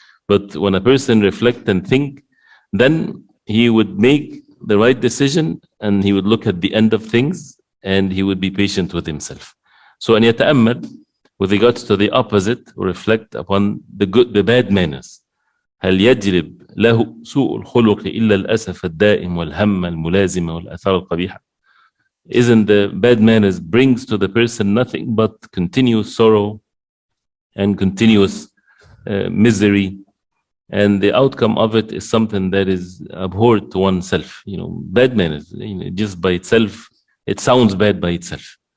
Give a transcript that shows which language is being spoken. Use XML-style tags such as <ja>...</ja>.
<en>But when a person reflect and think, then he would make the right decision, and he would look at the end of things, and he would be patient with himself. So</en> <ar>أن يتأمل</ar> <en>with regards to the opposite, reflect upon the bad manners.</en> <ar>هل يجلب له سوء الخلق إلا الأسف الدائم والهم الملازم والآثار القبيحة.</ar> <en>Isn't the bad manners brings to the person nothing but continuous sorrow and continuous misery, and the outcome of it is something that is abhorred to oneself. Bad manners, just by itself, it sounds bad by itself.</en>